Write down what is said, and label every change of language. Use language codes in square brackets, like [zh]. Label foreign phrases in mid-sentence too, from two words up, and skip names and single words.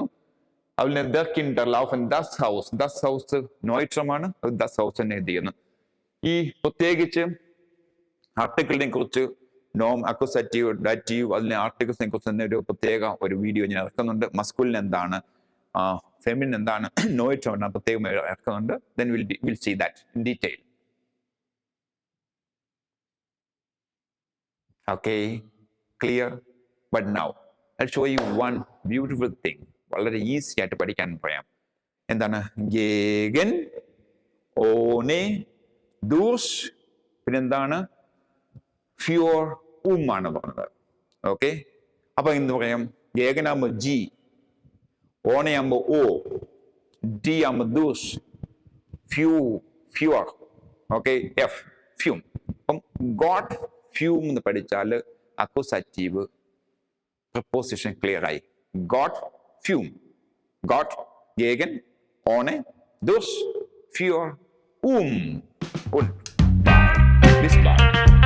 [ml] അതുപോലെ [de] die Kinder laufen das Haus, das Haus [ml] നോയിട്രമാണ്, അത് [de] das Haus [ml] തന്നെ എന്ത് ചെയ്യുന്നു. ഈ പ്രത്യേകിച്ച് ആർട്ടിക്കിളിനെ കുറിച്ച്, നോം, അക്യൂസേറ്റീവ്, ഡാറ്റീവ്, അതിലെ ആർട്ടിക്കിൾസിനെ കുറിച്ച് തന്നെ ഒരു വീഡിയോ ഞാൻ ഇറക്കുന്നുണ്ട്. മസ്കുലിൻ എന്താണ്, ഫെമിനിൻ എന്താണ്, നോയിട്രം എന്താണ്, പ്രത്യേകം ഇറക്കുന്നുണ്ട്. [en] Then we'll see that in detail. Okay, clear? But now I'll show you one beautiful thing. [ml] വളരെ ഈസി ആയിട്ട് പഠിക്കാൻ പറയാം. എന്താണ്? [de] gegen, ohne, durch, [ml] പിന്നെന്താണ്? ഫ്യൂർ, ആണ് പറഞ്ഞത്. ഓക്കെ, അപ്പൊ എന്ത് പറയാം? ഗേഗനാകുമ്പോ ജി, ഓണയാകുമ്പോ ഓ, ഡി ആകുമ്പോ [de] durch, für, [ml] ഓക്കെ, എഫ്, ഫ്യൂം. അപ്പം ഗോട്ട്, ഫ്യൂം എന്ന് പഠിച്ചാൽ [en] accusative preposition clear [ml] ആയി. ഗോട്ട്, ഫ്യൂം, ഗോട്ട്, ഗേഗൻ, ഓണെ, ദൂഷ്, ഫ്യൂർ, [en] Bye. [de] Bis bald.